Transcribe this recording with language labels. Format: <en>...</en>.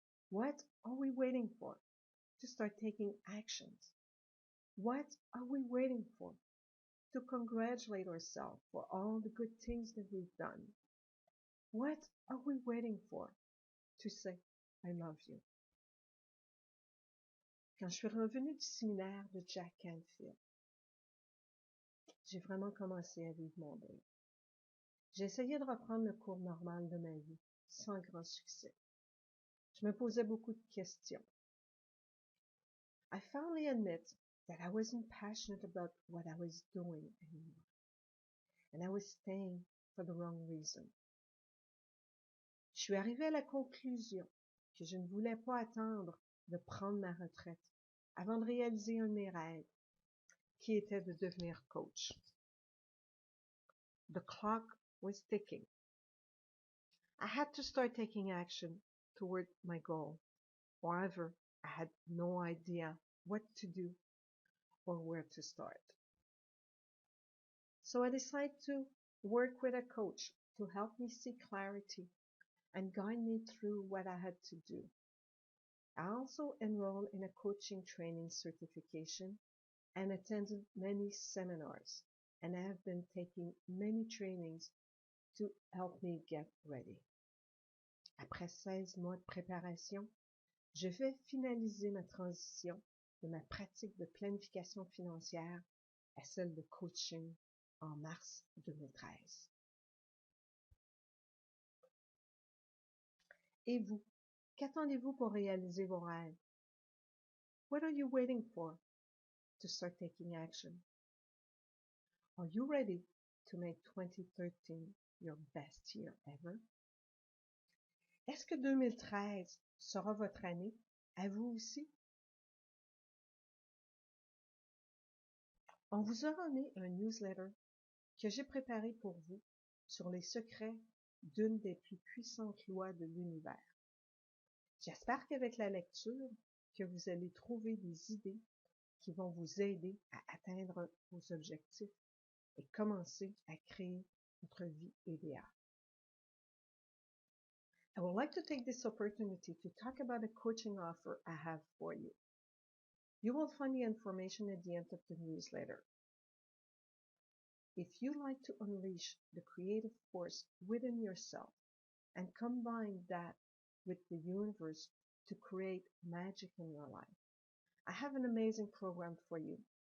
<en>What are we waiting for to start taking actions? What are we waiting for to congratulate ourselves for all the good things that we've done? What are we waiting for to say, I love you?</en> <fr>Quand je suis revenue du séminaire de Jack Canfield, j'ai vraiment commencé à vivre mon deuil. J'ai essayé de reprendre le cours normal de ma vie, sans grand succès. Je me posais beaucoup de questions.</fr> <en>I finally admit that I wasn't passionate about what I was doing anymore, and I was staying for the wrong reason.</en> <fr>Je suis arrivée à la conclusion que je ne voulais pas attendre de prendre ma retraite avant de réaliser un de mes rêves, qui était de devenir coach.</fr> <en>The clock was ticking. I had to start taking action toward my goal. However, I had no idea what to do or where to start. So I decided to work with a coach to help me see clarity and guide me through what I had to do. I also enrolled in a coaching training certification and attended many seminars, and I have been taking many trainings to help me get ready.</en> <fr>Après 16 mois de préparation, je vais finaliser ma transition de ma pratique de planification financière à celle de coaching en mars 2013. Et vous, qu'attendez-vous pour réaliser vos rêves?</fr> <en>What are you waiting for to start taking action? Are you ready to make 2013 your best year ever?</en> <fr>Est-ce que 2013 sera votre année à vous aussi? On vous aura mis un newsletter que j'ai préparé pour vous sur les secrets d'une des plus puissantes lois de l'univers. J'espère qu'avec la lecture, que vous allez trouver des idées qui vont vous aider à atteindre vos objectifs et commencer à créer votre vie idéale.</fr> <en>I would like to take this opportunity to talk about a coaching offer I have for you. You will find the information at the end of the newsletter. If you like to unleash the creative force within yourself and combine that with the universe to create magic in your life, I have an amazing program for you.</en>